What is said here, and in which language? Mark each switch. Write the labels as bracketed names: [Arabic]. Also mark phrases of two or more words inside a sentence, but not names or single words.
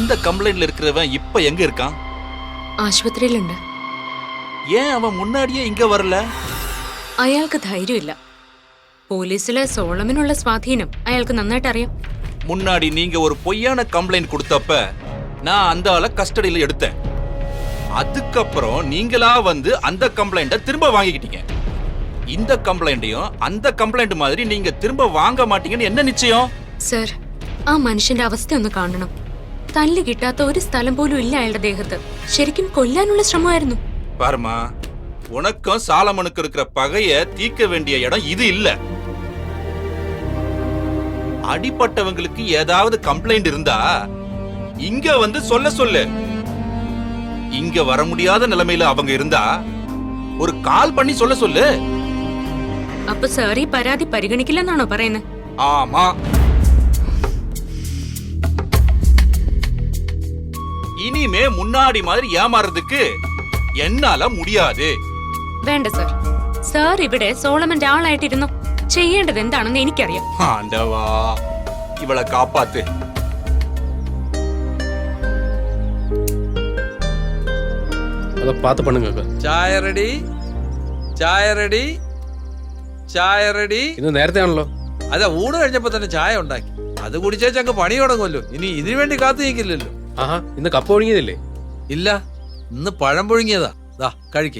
[Tamil] கம்ப்ளைண்ட்ல இருக்கிறவன் இப்ப எங்க இருக்கான்? [Malayalam] ആശുപത്രിയിലുണ്ട്. [Tamil] ஏன் அவன் முன்னாடியே இங்க வரல? [Malayalam] അയാൾക്ക് ധൈര്യമില്ല. പോലീസിലെ സോളമനുള്ള സ്വാധീനം അയാൾക്ക് നന്നായിട്ട് അറിയാം. [Tamil] முன்னாடி நீங்க ஒரு பொய்யான கம்ப்ளைண்ட் கொடுத்தப்ப நான் அந்த ஆளை கஸ்டடியில எடுத்தேன். அதுக்கப்புறம் நீங்களா வந்து அந்த கம்ப்ளைண்ட திரும்ப வாங்கிக்கிட்டீங்க. இந்த கம்ப்ளைண்டையும் அந்த கம்ப்ளைண்ட் மாதிரி நீங்க திரும்ப வாங்க மாட்டீங்கன்னு என்ன நிச்சயம்? [Malayalam] സർ, ആ മനുഷ്യന്റെ അവസ്ഥ ഒന്ന് കാണണം. തല്ല് കിട്ടാത്ത ഒരു സ്ഥലം പോലും ഇല്ല അയാളുടെ ദേഹത്ത്. ശരിക്കും കൊല്ലാനുള്ള ശ്രമമായിരുന്നു. [Tamil] பாருமா, உனக்கும் சாலமனுக்கு இருக்கிற பகைய தீர்க்க வேண்டிய இடம் இது இல்ல. அடிப்பட்டவங்களுக்கு ஏதாவது கம்ப்ளைண்ட் இருந்தா இங்க வந்து சொல்ல சொல்லு. இங்க வர முடியாத நிலைமையில அவங்க இருந்தா ஒரு கால் பண்ணி சொல்ல சொல்லு. [Malayalam] അപ്പൊ സാർ ഈ പരാതി പരിഗണിക്കില്ലെന്നാണോ പറയുന്നത്? [Tamil] ஆமா. இனிமே முன்னாடி மாதிரி ஏமாறதுக்கு என்னால முடியாது. [Malayalam] വേണ്ട സർ. സാർ ഇവിടെ സോളമന്റെ ആളായിട്ടിരുന്നു. ചെയ്യേണ്ടത് എന്താണെന്ന് എനിക്കറിയാം. [Tamil] ஆண்டவா, இவளை காப்பாத்து. அதை பார்த்து பண்ணுங்க. [Malayalam] ചായ റെഡി, ചായ റെഡി, ചായ റെഡി. ഇന്ന് നേരത്തെ ആണല്ലോ. അതെ, ഊണ് കഴിഞ്ഞപ്പോ തന്നെ ചായ ഉണ്ടാക്കി. അത് കുടിച്ചേച്ച് അങ്ങ് പണി തുടങ്ങുമല്ലോ. ഇനി ഇതിനു വേണ്ടി കാത്തു നിൽക്കില്ലല്ലോ. ആഹാ, ഇന്ന് കപ്പ ഒഴുങ്ങിയതില്ലേ? ഇല്ല, ഇന്ന് പഴം പുഴുങ്ങിയതാ. ദാ കഴിക്ക്.